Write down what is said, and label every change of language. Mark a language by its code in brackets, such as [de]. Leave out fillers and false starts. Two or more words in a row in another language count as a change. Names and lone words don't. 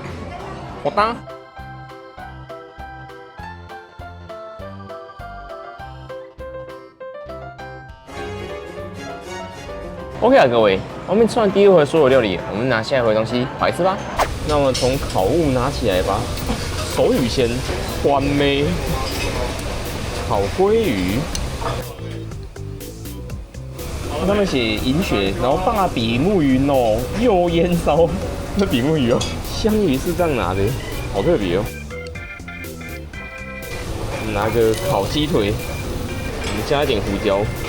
[zh] 好的。OK 啊，各位，我們吃完第一回所有料理，我們拿下一回東西來吃吧。那我們從烤物拿起來吧。手語先，完美。烤鮭魚。它上面寫銀雪，然後大比目魚哦，又煙燒，這比目魚哦，香魚是這樣拿的，好特別哦。拿個烤雞腿，我們加一點胡椒。